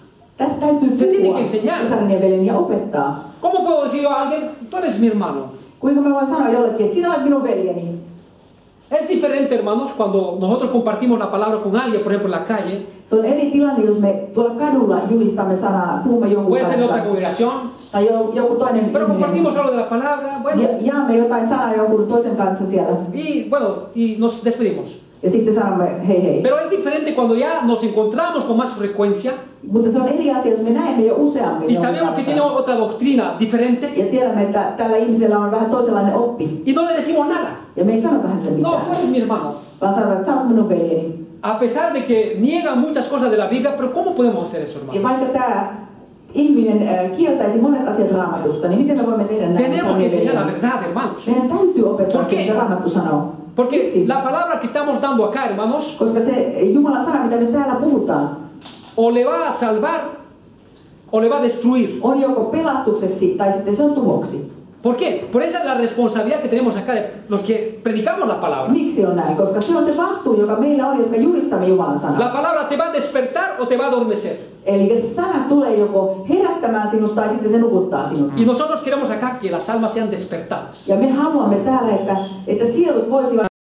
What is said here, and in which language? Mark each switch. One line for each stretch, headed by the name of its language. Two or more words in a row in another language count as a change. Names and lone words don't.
Finnish: Tästä täytyy
Spanish: Se tiene
Finnish: puhua
Spanish: que enseñar.
Finnish: sisarin ja veljen ja opettaa.
Spanish: ¿Cómo puedo decir yo a alguien, tú eres mi hermano?
Finnish: Kuinka mä voin sanoa jollekin, että sinä olet minun veljeni.
Spanish: Es diferente, hermanos, cuando nosotros compartimos la palabra con alguien, por ejemplo, en la calle.
Finnish: Se on eri tilanne, jos me tuolla kadulla julistamme sanaa, puhumme jonkun
Spanish: Puede ser de otra
Finnish: kanssa.
Spanish: congregación,
Finnish: Tai joku toinen
Spanish: pero compartimos
Finnish: ihminen.
Spanish: algo de la palabra, bueno,
Finnish: Jaamme jotain sanaa jonkun toisen kanssa siellä.
Spanish: y nos despedimos.
Finnish: Ja sitten sanomme hei hei.
Spanish: Pero es diferente cuando ya nos encontramos con más frecuencia
Finnish: Mutta se on eri asia, jos me näemme jo useammin
Spanish: y
Finnish: jonkun
Spanish: sabemos que
Finnish: kanssa.
Spanish: tiene otra doctrina diferente
Finnish: Ja tiedämme, että tällä ihmisellä on vähän toisenlainen oppi.
Spanish: y no le decimos nada.
Finnish: Ja me ei sanota hänelle
Spanish: No,
Finnish: mitään.
Spanish: tú eres mi hermano.
Finnish: Vaan sanotaan, että sä oot minun veljeni.
Spanish: A pesar de que niega muchas cosas de la Biblia, pero ¿cómo podemos hacer eso,
Finnish: Ja
Spanish: hermano?
Finnish: vaikka tämä ihminen kieltäisi monet asiat Raamatusta, niin miten me voimme tehdä näin?
Spanish: Tenemos que enseñar la verdad, hermanos.
Finnish: Meidän täytyy opettaa
Spanish: ¿Por
Finnish: se,
Spanish: qué?
Finnish: mitä Raamattu sanoo.
Spanish: Porque
Finnish: Miksi?
Spanish: la palabra que estamos dando acá, hermanos,
Finnish: Koska se Jumalan sana, mitä me täällä puhutaan,
Spanish: o le va a salvar o le va a destruir.
Finnish: on joko pelastukseksi tai sitten se on tuhoksi.
Spanish: ¿Por qué? Por esa es la responsabilidad que tenemos acá de los que predicamos la palabra.
Finnish: Miksi on näin? Koska se on se vastuu, joka meillä on, jotka julistamme Jumalan sanaa.
Spanish: La palabra te va a despertar o te va a adormecer.
Finnish: Eli se sana tulee joko herättämään sinut tai sitten se nukuttaa sinut.
Spanish: Y nosotros queremos acá que las almas sean despertadas.
Finnish: Ja me haluamme täällä, että sielut voisivat